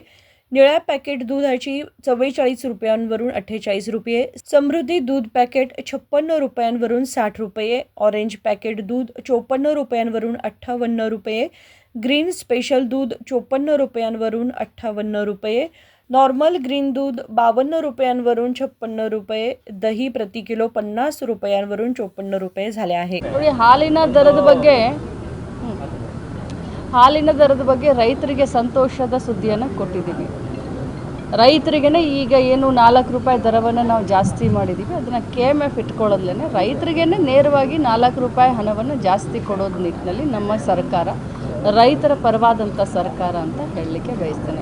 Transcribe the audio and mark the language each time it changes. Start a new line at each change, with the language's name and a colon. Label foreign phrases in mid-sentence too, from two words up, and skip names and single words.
Marathi: निळ्या पॅकेट दुधाची 44 रुपयांवरून 48 रुपये, समृद्धी दूध पॅकेट 56 रुपयांवरून 60 रुपये,
English: orange packet
Marathi: दूध 54 रुपयांवरून 58 रुपये,
English: green special
Marathi: दूध 54 रुपयांवरून 58 रुपये,
English: normal green
Marathi: दूध 52 रुपयांवरून 56 रुपये, दही प्रति किलो 50 रुपयांवरून 54 रुपये झाले आहे.
Kannada: ಹಾಲಿನ ದರದ ಬಗ್ಗೆ ರೈತರಿಗೆ ಸಂತೋಷದ ಸುದ್ದಿಯನ್ನು ಕೊಟ್ಟಿದ್ದೀವಿ. ರೈತರಿಗೆ ಈಗ ಏನು 4 ರೂಪಾಯಿ ದರವನ್ನು ನಾವು ಜಾಸ್ತಿ ಮಾಡಿದ್ದೀವಿ, ಅದನ್ನು KMF ಇಟ್ಕೊಳ್ಳೋದ್ಲೇ ರೈತರಿಗೆ ನೇರವಾಗಿ 4 ರೂಪಾಯಿ ಹಣವನ್ನು ಜಾಸ್ತಿ ಕೊಡೋದು ನಿಟ್ಟಿನಲ್ಲಿ ನಮ್ಮ ಸರ್ಕಾರ ರೈತರ ಪರವಾದಂಥ ಸರ್ಕಾರ ಅಂತ ಹೇಳಲಿಕ್ಕೆ ಬಯಸ್ತೇನೆ.